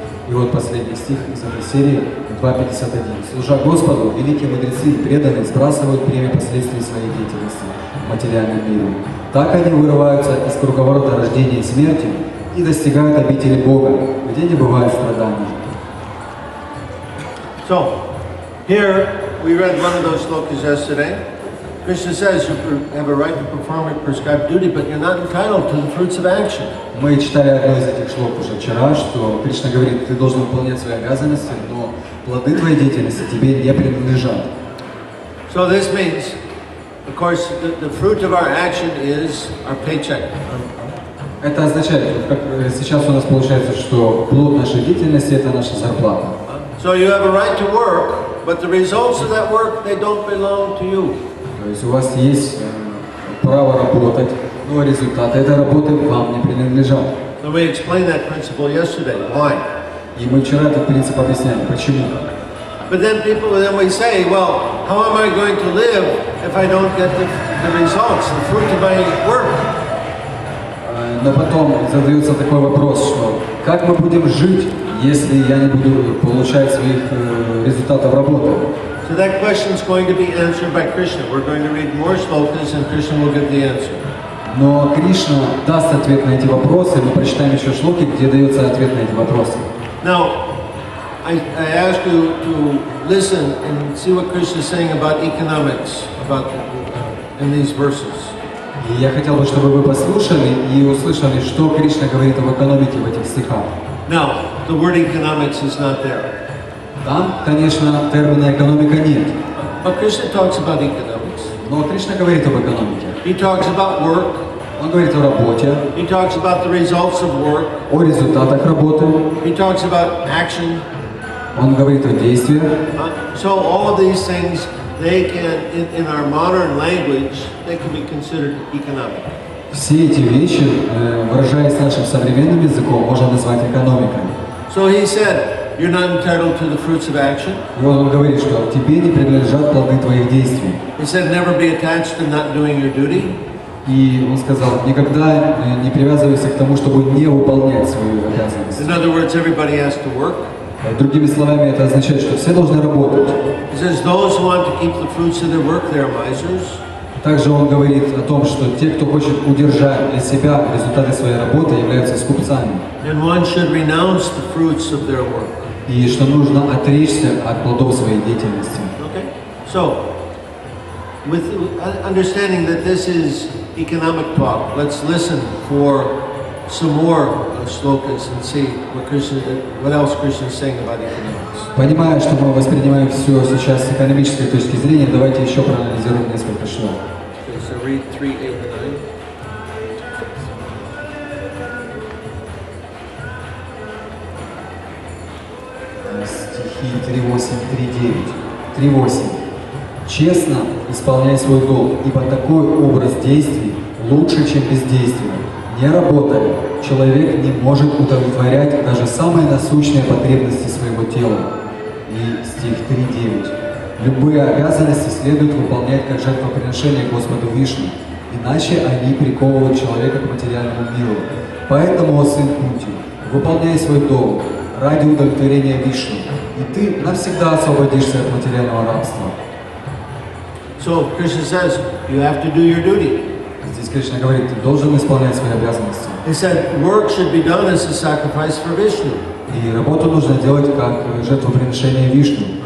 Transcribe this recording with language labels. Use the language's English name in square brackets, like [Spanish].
[Russian] И вот последний стих из этой серии, 2.51. Служа Господу, великие мудрецы и преданные сбрасывают бремя последствий своей деятельности в материальном мире. Так они вырываются из круговорота рождения и смерти и достигают обители Бога, где не бывает страданий. [English] So, here we read one of those slokas yesterday. Krishna says you have a right to perform a prescribed duty, but you're not entitled to the fruits of action. [Russian] Мы читали одно из этих шлок уже вчера, что Кришна говорит, ты должен выполнять свои обязанности, но плоды твоей деятельности тебе не принадлежат. [English] So this means, of course, the fruit of our action is our paycheck. [Russian] Это означает, как сейчас у нас получается, что плод нашей деятельности – это наша зарплата. [English] So you have a right to work, but the results of that work, they don't belong to you. [Russian] То есть у вас есть право работать, но результаты этой работы вам не принадлежат. [English] So we explained that principle yesterday. Why? [Russian] И мы вчера этот принцип объясняли, почему. [English] But then we say, well, how am I going to live if I don't get the results, the fruit of my work? [Russian] Но потом задается такой вопрос, что как мы будем жить, если я не буду получать своих результатов работы? [English] So that question is going to be answered by Krishna. We're going to read more slokas and Krishna will give the answer. [Russian] Но Кришна даст ответ на эти вопросы, мы прочитаем еще шлоки, где дается ответ на эти вопросы. [English] Now, I ask you to listen and see what Krishna is saying about economics, in these verses. [Russian] И я хотел бы, чтобы вы послушали и услышали, что Кришна говорит об экономике в этих стихах. [English] Now, the word economics is not there. [Russian] Там, конечно, термина экономика нет. [English] But Krishna talks about economics. [Russian] Но Кришна говорит об экономике. [English] He talks about work. [Russian] Он говорит о работе, [English] He talks about the results of work. [Russian] о результатах работы. [English] He talks about action. [Russian] Он говорит о действиях. [English] So all of these things, they can, in our modern language, they can be considered economic. [Russian] Все эти вещи, выражаясь нашим современным языком, можно назвать экономикой. [English] So he said, you're not entitled to the fruits of action. [Russian] И вот он говорит, что тебе не принадлежат плоды твоих действий. [English] He said, never be attached to not doing your duty. [Russian] И он сказал, никогда не привязывайся к тому, чтобы не выполнять свою обязанность. [English] In other words, everybody has to work. [Russian] Другими словами, это означает, что все должны работать. [English] He says, those who want to keep the fruits of their work, they are misers. [Russian] Также он говорит о том, что те, кто хочет удержать для себя результаты своей работы, являются скупцами. [English] And one should renounce the fruits of their work. [Russian] И что нужно отречься от плодов своей деятельности. [English] Okay? So, with understanding that this is economic talk, let's listen for some more slokas and see what else Krishna is saying about economics. [Russian] Понимая, что мы воспринимаем все сейчас с экономической точки зрения, давайте еще проанализируем несколько шлок. [English] Okay, so read 3, 8, 9. [Russian] Стихи 3.8, 3.9. 3.8. Честно исполняй свой долг, ибо такой образ действий лучше, чем бездействие. Не работая, человек не может удовлетворять даже самые насущные потребности своего тела. И стих 3.9. Любые обязанности следует выполнять как жертвоприношение Господу Вишну, иначе они приковывают человека к материальному миру. Поэтому, о сын Кунти, выполняй свой долг ради удовлетворения Вишну, и ты навсегда освободишься от материального рабства. [English] So Krishna says, you have to do your duty. [Russian] Здесь Кришна говорит, ты должен исполнять свои обязанности. [English] He said, work should be done as a sacrifice for Vishnu. [Russian] И работу нужно делать как жертвоприношение Вишну.